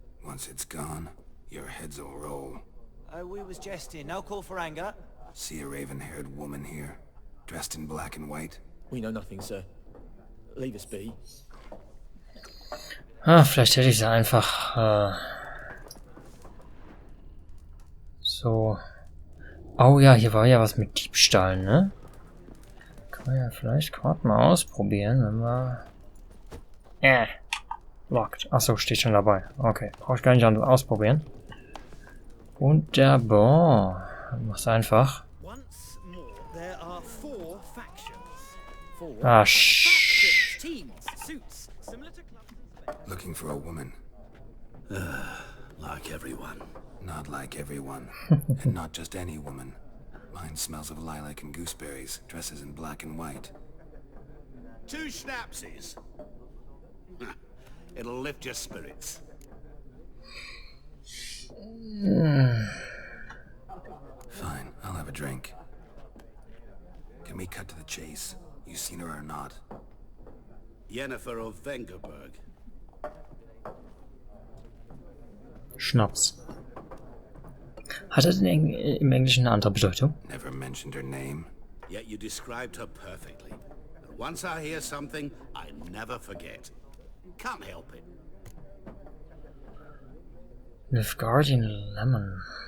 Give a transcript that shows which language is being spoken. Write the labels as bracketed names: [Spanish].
[English] Once it's gone, your heads'll roll. Oh, we was jesting. No call for anger. See a raven-haired woman here, dressed in black and white? We know nothing, sir. Leave us be. [German] Vielleicht hätte ich sie einfach so. Oh ja, hier war ja was mit Diebstahl, ne? Kann man ja vielleicht gerade mal ausprobieren, wenn wir. Locked. Achso, steht schon dabei. Okay, brauche ich gar nicht anders ausprobieren. Wunderbar. Mach's einfach. [English] Once more, there are 4 factions. Ah, Factions, teams, suits, similar to clubs and slaves. Looking for a woman. Like everyone. Not like everyone. And not just any woman. Mine smells of lilac and gooseberries, dresses in black and white. 2 schnapsies. It'll lift your spirits. Fine, I'll have a drink. Can we cut to the chase? You seen her or not? Yennefer of Vengerberg. [German] Schnaps. Hat er denn im Englischen eine andere Bedeutung? [English] Never mentioned her name. Yet you described her perfectly. And once I hear something, I never forget. Can't help it. Nilfgaardian Lemon.